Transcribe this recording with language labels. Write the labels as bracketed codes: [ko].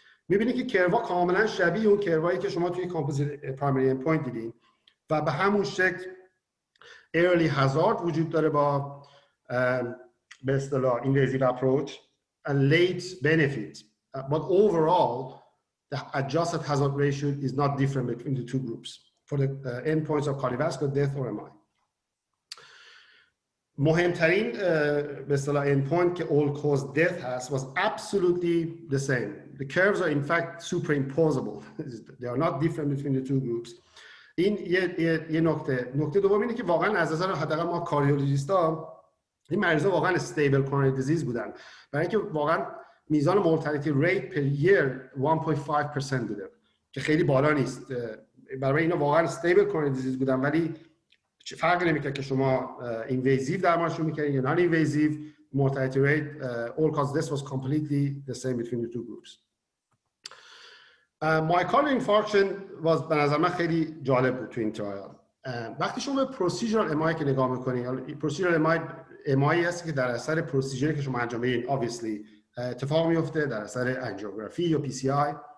[fa] میبینید که کروا کاملا شبیه اون کروایی که شما توی کامپوزیت پرایمری اندپوینت دیدین و به همون شکل early hazard وجود داره با به اصطلاح invasive approach and late benefit. But overall [en] the adjusted hazard ratio is not different between the two groups for the endpoints of cardiovascular death or MI. مهمترین به اصطلاح endpoint که all cause death has was absolutely the same. The curves are in fact superimposable. They are not different between the two groups. [fa] این یه نکته دوم اینه که واقعا از نظر حداقل ما کاردیولوژیستا این مریضا واقعا استیبل coronary disease بودن، برای اینکه واقعا میزان mortality rate per year 1.5% بوده که خیلی بالا نیست. برای اینا واقعا استیبل coronary disease بودن، ولی فرقی نمیکنه که شما invasive درمانشون میکنید یا non invasive. [en] Mortality rate all cause death was completely the same between the two groups. [fa] myocardial infarction was به نظر من خیلی جالب بود تو این ترایل. وقتی شما به procedural MI که نگاه میکنید، procedural MI هست که در اثر پروسیجری که شما انجام میدین obviously اتفاق میفته در اثر انجیوگرافی یا PCI.